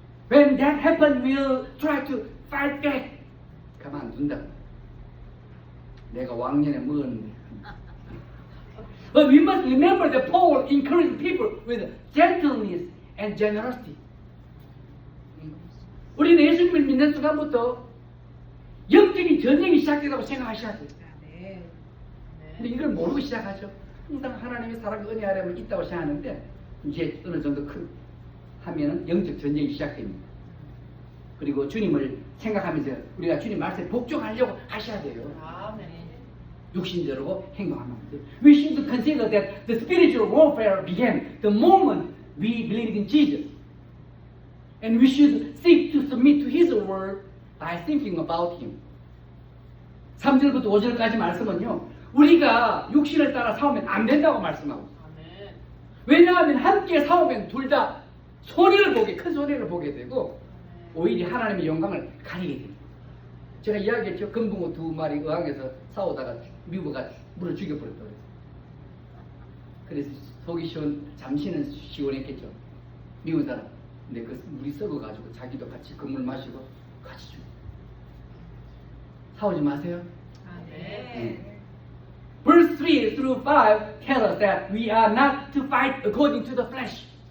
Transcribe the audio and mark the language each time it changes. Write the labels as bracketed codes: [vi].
[en] When that happens, we'll try to fight back. [ko] 가만둔다. 내가 왕년에 먹었는데. [en] But we must remember that Paul encouraged people with gentleness and generosity. [ko] 우리는 예수님을 믿는 순간부터 영적인 전쟁이 시작된다고 생각하셔야 돼요. 아멘. 근데 이걸 모르고 시작하죠. 항상 하나님의 사랑과 은혜 아래만 있다고 생각하는데 이제 어느 정도 하면은 영적 전쟁이 시작됩니다. 그리고 주님을 생각하면서 우리가 주님 말씀에 복종하려고 하셔야 돼요. 아멘. 육신적으로 행동하면 안 돼요. [en] We should consider that the spiritual warfare began the moment we believed in Jesus. And we should seek to submit to His word by thinking about Him. [ko] 3절부터 5절까지 말씀은요, 우리가 육신을 따라 싸우면 안 된다고 말씀하고 있어요. 아멘. 왜냐하면 함께 싸우면 둘 다 큰 손해를 보게 되고 오히려 하나님의 영광을 가리게 됩니다. 제가 이야기했죠. 금붕어 2마리 의왕에서 싸우다가 미국가 물을 죽여버렸다고 해서. 그래서 속이 잠시는 시원했겠죠. 미국 사람. 근데 그 물이 썩어가지고 자기도 같이 그 물 마시고 같이 죽어. 싸우지 마세요. 아멘. [en] Verse 3 through 5 tell us that we are not to fight according to the flesh.